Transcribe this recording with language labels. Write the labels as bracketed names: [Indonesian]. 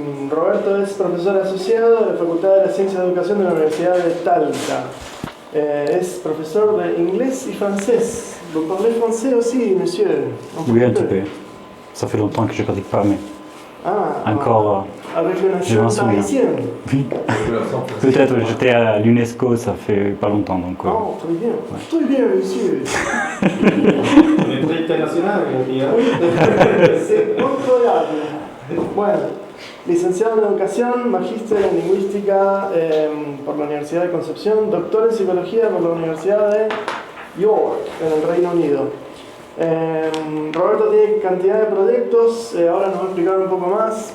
[Spanish] Roberto es profesor asociado de la Facultad de la Ciencia de Educación de la Universidad de Talca. Es profesor de inglés y francés. [French] Vous parlez français aussi, monsieur? Oui, un petit peu. Ça fait longtemps que je ne pratique pas, mais encore, avec le je m'en accent souviens. parisien. Oui. Peut-être, j'étais à l'UNESCO, ça fait pas longtemps, donc... Oh, très bien. Très bien, monsieur. On est très international, on dit, hein. C'est incroyable. [Spanish] Bueno, licenciado en Educación, magíster en Lingüística por la Universidad de Concepción, doctor en Psicología por la Universidad de York, en el Reino Unido. Roberto tiene cantidad de proyectos, ahora nos va a explicar un poco más.